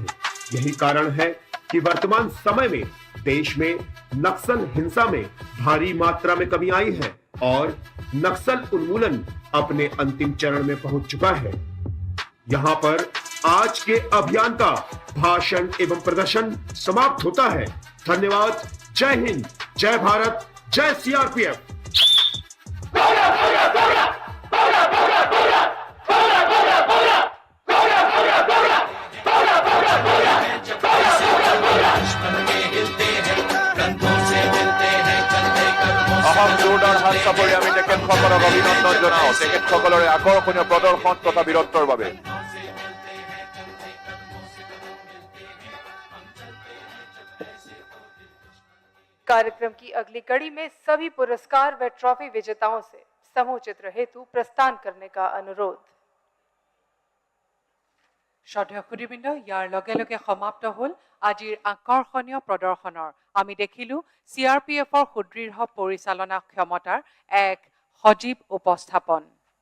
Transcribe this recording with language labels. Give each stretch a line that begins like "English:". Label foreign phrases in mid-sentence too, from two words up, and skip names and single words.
Hindi: यही कारण है कि वर्तमान समय में देश में नक्सल हिंसा में भारी मात्रा में कमी आई है और नक्सल उन्मूलन अपने अंतिम चरण में पहुंच चुका है। यहाँ पर आज के अभियान का भाषण एवं प्रदर्शन समाप्त होता है। धन्यवाद। जय हिंद, जय भारत, जय सीआरपीएफ।
Assamese: জোৰদাৰ হাত চাপৰি আমি তেখেতসকলক অভিনন্দন জনাওঁ তেখেতসকলৰে আকৰ্ষণীয় প্ৰদৰ্শন তথা বীৰত্বৰ বাবে।
Hindi: कार्यक्रम की अगली कड़ी में सभी पुरस्कार व ट्रॉफी विजेताओं से समूह चित्र हेतु प्रस्थान करने का अनुरोध।
Assamese: শ্ৰদ্ধেয় সুধীবৃন্দ, ইয়াৰ লগে লগে সমাপ্ত হ'ল আজিৰ আকৰ্ষণীয় প্ৰদৰ্শনৰ। আমি দেখিলোঁ CRPFৰ সুদৃঢ় পৰিচালনা ক্ষমতাৰ এক সজীৱ উপস্থাপন।